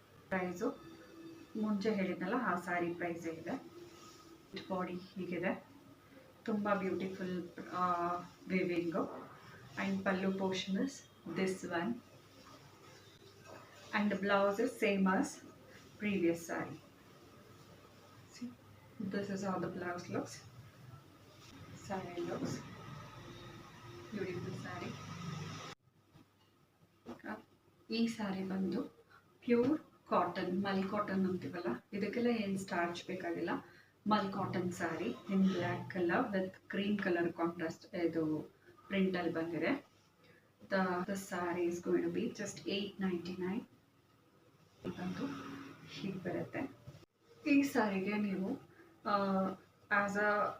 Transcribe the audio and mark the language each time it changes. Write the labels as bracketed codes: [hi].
[kn] Price ಮುಂಚೆ ಹೇಳಿದ್ನಲ್ಲ ಆ ಸ್ಯಾರಿ ಪ್ರೈಸೇ ಇದೆ. ಬಾಡಿ ಹೀಗಿದೆ. [en] ತುಂಬ beautiful weaving. And pallu portion is this one. And the blouse is same as previous sari. This is how the blouse looks. Saree looks beautiful saree. [kn] ಈ ಸ್ಯಾರಿ ಬಂದು pure cotton, ಮಲ್ cotton ಅಂತೀವಲ್ಲ, ಇದಕ್ಕೆಲ್ಲ ಏನು ಸ್ಟಾರ್ಚ್ ಬೇಕಾಗಿಲ್ಲ. [en] mul cotton sari in black colour with cream colour contrast [kn] ಇದು ಪ್ರಿಂಟಲ್ಲಿ ಬಂದಿದೆ. [en] The sari is going to be just $899. [kn] ಬಂದು ಹೀಗೆ ಬರುತ್ತೆ. ಈ ಸ್ಯಾರಿಗೆ ನೀವು [en] as a